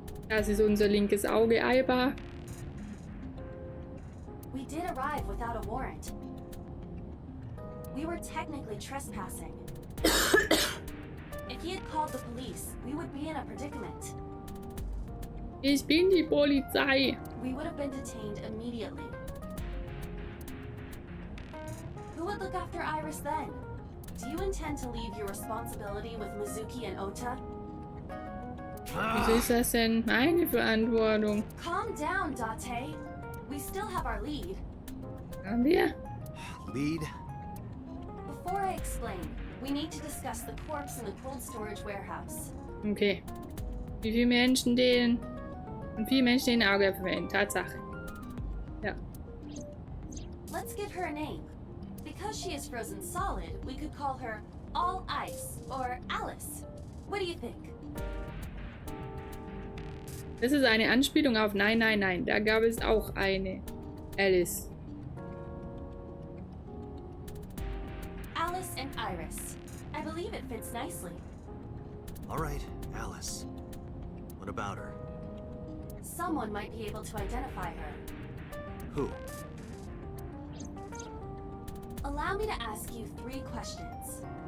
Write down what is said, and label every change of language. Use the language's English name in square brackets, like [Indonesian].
[German] Das ist unser linkes Auge, ABER. [English] We did arrive without a warrant. We were technically trespassing. If he had called the police, we would be in a predicament. [German] Ich bin die Polizei. [English] We would have been detained immediately. Who would look after Iris then? Do you intend to leave your responsibility with Mizuki and Ota? [German] Wieso ist das denn meine Verantwortung? [English] Calm down, Date. We still have our lead. [German] Haben wir? [English] Lead? Before I explain. We need to discuss the corpse in the cold storage warehouse. [German] Okay. Wie viele Menschen den... Und viele Menschen den Auge verwenden. Tatsache. Ja. [English] Let's give her a name. Because she is frozen solid, we could call her All Ice or Alice. What do you think? [German] Das ist eine Anspielung auf Nein, nein, nein. Da gab es auch eine Alice. [English] Alice and Iris. I believe it fits nicely. All right, Alice. What about her? Someone might be able to identify her. Who? Allow me to ask you 3 questions.